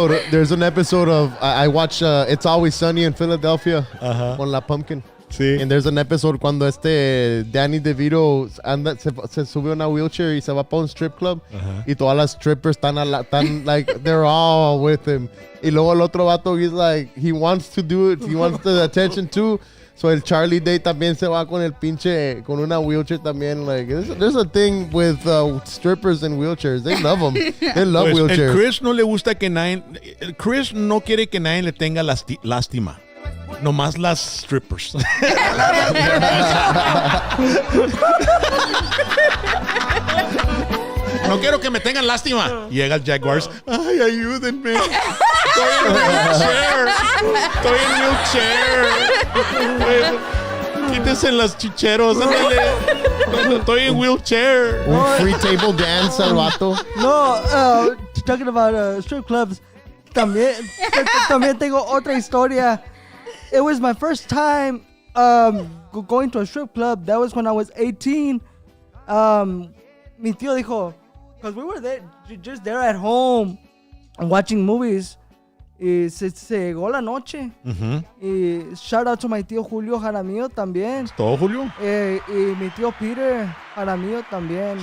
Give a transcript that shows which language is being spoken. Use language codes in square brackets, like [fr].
[en] There's an episode of I watch It's Always Sunny in Philadelphia [es] con la Pumpkin. Sí. [en] And there's an episode [es] cuando Danny DeVito se sube a una wheelchair y se va para un strip club y todas las strippers están [en] like they're all with him. [es] Y luego el otro vato [en] he's like he wants to do it, he wants the attention too. [es] So el Charlie Day también se va con el pinche con una wheelchair también. [en] Like there's a thing with strippers and wheelchairs. They love them. They love [es] Pues, el [en] wheelchairs. [es] Chris no le gusta que nadie... El Chris no quiere que nadie le tenga lástima. Nomás las strippers. No quiero que me tengan lástima. Llega el Jaguars. Ay, ayúdenme. Estoy en wheelchair. Quítense las chicheros. Ándale. Estoy en wheelchair. Un free table dance al vato. [en] No, talking about strip clubs, [es] también tengo otra historia. [en] It was my first time going to a strip club. That was when I was 18. [es] Mi tío dijo, [en] because we were there, just there at home, watching movies. [es] Y se llegó la noche. [en] Y shout out to my tío Julio Jaramillo también. [es] ¿Todo, Julio? Y mi tío Peter Jaramillo también.